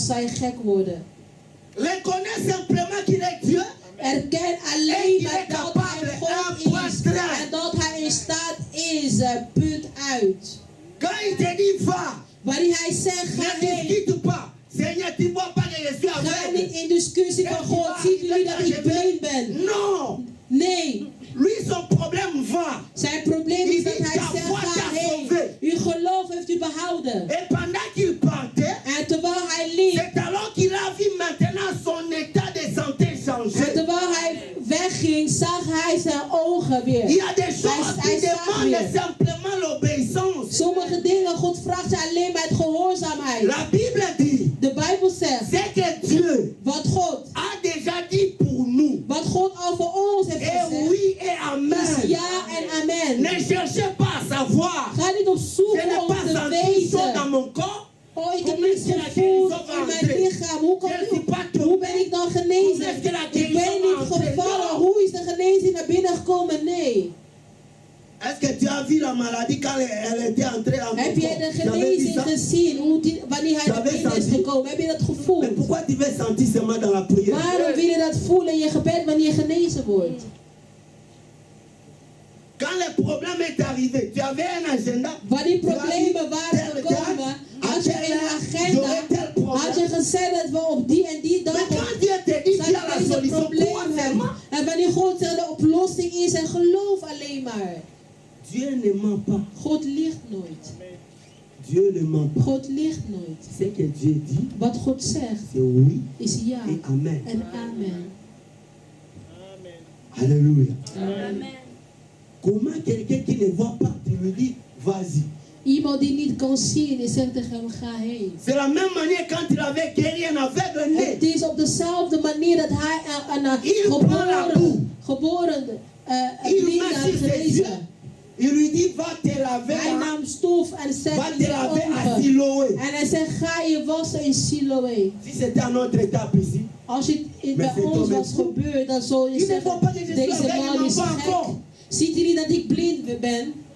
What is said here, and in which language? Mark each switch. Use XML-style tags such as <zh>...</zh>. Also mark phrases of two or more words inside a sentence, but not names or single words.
<nl>gek worden.</nl> <fr>Reconnais simplement qu'il est Dieu.</fr> <nl>Erken alleen maar dat hij God is en dat hij in staat is, punt uit.</nl> <fr>Quand il te dit va,</fr> <nl>Wanneer hij zegt ga</nl> <fr>ne</fr> <nl>heen,</nl> <fr>discute pas. Seigneur, tu vois pas que je suis</fr> <nl>ga</nl> <fr>aveugle.</fr> <nl>niet in discussie van God, ziet jullie dat ik blind ben?</nl> <fr>Non.</fr> <nl>Nee,</nl> <fr>Lui, son problème va.</fr> <nl>zijn probleem is dat hij zegt ga heen. Uw geloof heeft u behouden.</nl> <fr>Et pendant qu'il partait,</fr> <nl>En terwijl hij liep,</nl> <fr>c'est alors qu'il a vu maintenant son état de santé</fr> <nl>en</nl> <fr>changer.</fr> <nl>terwijl hij wegging, zag hij zijn ogen</nl> <fr>Il y</fr> <nl>weer.</nl> <fr>a des choses qui demandent simplement l'obéissance.</fr> <nl>Sommige dingen, God vraagt je alleen maar het gehoorzaamheid.</nl> <fr>La Bible dit,</fr> <nl>De Bijbel zegt,</nl> <fr>c'est que Dieu</fr> <nl>wat God</nl> <fr>a déjà dit pour nous.</fr> <nl>Wat God al voor ons heeft</nl> <fr>Et</fr> <nl>gezegd,</nl> <fr>oui et</fr> <nl>is</nl> <fr>amen.</fr> <nl>ja en amen.</nl> <fr>Ne cherchez pas à savoir.</fr> <nl>Ga niet op</nl> <fr>Je</fr> <nl>zoek</nl> <fr>n'ai</fr> <nl>om</nl> <fr>pas</fr> <nl>te</nl> <fr>senti chaud dans</fr> <nl>weten.</nl> <fr>mon corps.</fr> <nl>Oh, ik heb niets gevoeld in mijn lichaam. Hoe ben ik dan genezen? Ik ben niet gevallen. Hoe is de genezing naar binnen gekomen? Nee.</nl> <fr>Est-ce que tu as vu la maladie quand elle était entrée en</fr> <nl>Heb</nl> <fr>mon</fr> <nl>je</nl> <fr>corps?</fr> <nl>de</nl> <fr>Tu avais vu</fr> <nl>genezing</nl> <fr>ça?</fr> <nl>gezien? Wanneer hij naar binnen is gekomen? Heb je dat</nl> <fr>Mais</fr> <nl>gevoeld?</nl> <fr>pourquoi tu veux sentir seulement dans la prière?</fr> <nl>Waarom wil je dat voelen in je gebed wanneer je genezen wordt?</nl> <fr>Quand le problème est arrivé, tu avais un agenda.</fr> <nl>Wanneer problemen waren gekomen, had je een agenda, had je gezegd dat we op die en die dag</nl> <fr>Mais quand Dieu te dit qu'il y a la</fr> <nl>deze</nl> <fr>solution,</fr> <nl>probleem</nl> <fr>pourquoi</fr> <nl>hebben.</nl> <fr>seulement?</fr> <nl>En wanneer God zegt de oplossing is en geloof alleen maar.</nl> <fr>Dieu ne ment pas.</fr> <nl>God liegt nooit.</nl> <fr>Dieu ne ment pas.</fr> <nl>God liegt nooit.</nl> <fr>Ce que Dieu dit,</fr> <nl>Wat God zegt</nl> <fr>c'est oui</fr> <nl>is ja</nl> <fr>et amen.</fr> <nl>en amen.</nl> <fr>Alléluia.</fr> <nl>Amen.</nl> <fr>Comment quelqu'un qui ne voit pas, tu lui dis, vas-y.</fr> <nl>Iemand die niet kan zien, die zegt tegen hem ga heen.</nl> <fr>C'est la même manière quand il avait guéri un aveugle né.</fr> <nl>Het is op dezelfde manier dat hij een geboren</nl> <fr>Il</fr> <nl>blind</nl> <fr>met</fr> <nl>had</nl> <fr>sur ses yeux.</fr> <nl>genezen.</nl> <fr>Il lui dit, va te laver.</fr> <nl>Hij nam stof en</nl> <fr>Va</fr> <nl>zette in</nl> <fr>te</fr> <nl>zijn</nl> <fr>laver à</fr> <nl>ogen.</nl> <fr>Siloé.</fr> <nl>En hij zegt, ga je wassen in Siloé.</nl> <fr>Si c'était un autre étape ici,</fr> <nl>Als het bij</nl> <fr>Mais c'est</fr> <nl>ons</nl> <fr>tombé</fr> <nl>was</nl> <fr>fou.</fr> <nl>gebeurd, dan zou je</nl> <fr>Il ne</fr> <nl>zeggen,</nl> <fr>faut pas que je</fr> <nl>deze</nl> <fr>sois</fr> <nl>man</nl> <fr>aveugle,</fr> <nl>is</nl> <fr>il m'en</fr> <nl>gek.</nl> <fr>faut encore.</fr> <nl>Ziet jullie dat ik blind ben?</nl>